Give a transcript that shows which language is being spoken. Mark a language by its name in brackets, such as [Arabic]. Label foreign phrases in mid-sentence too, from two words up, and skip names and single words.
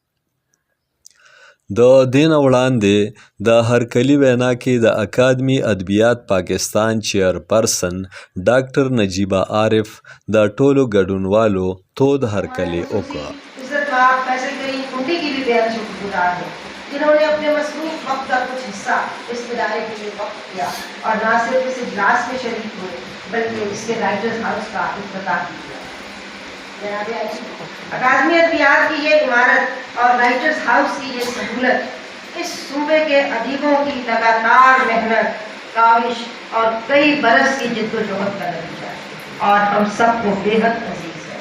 [Pashto] د دې نه وړاندې د هرکلي وینا کې د اکادمي ادبیات پاکستان چیر پرسن ډاکټر نجیبه عارف د ټولو ګډونوالو تود هرکلی وکړ. [Urdu] جنہوں نے اپنے مصروف وقت کا کچھ حصہ اس ادارے کے لیے وقت کیا اور نہ صرف اس اجلاس میں شریک ہوئے بلکہ اس کے [English] writers house [Urdu] کا افتتاح کیا. اکادمی ادبیات کی یہ عمارت اور [English] writers house [Urdu] کی یہ سہولت اس صوبے کے ادیبوں کی لگاتار محنت، کاوش اور کئی برس کی جدوجہد کا نتیجہ ہے اور ہم سب کو بے حد عزیز ہے.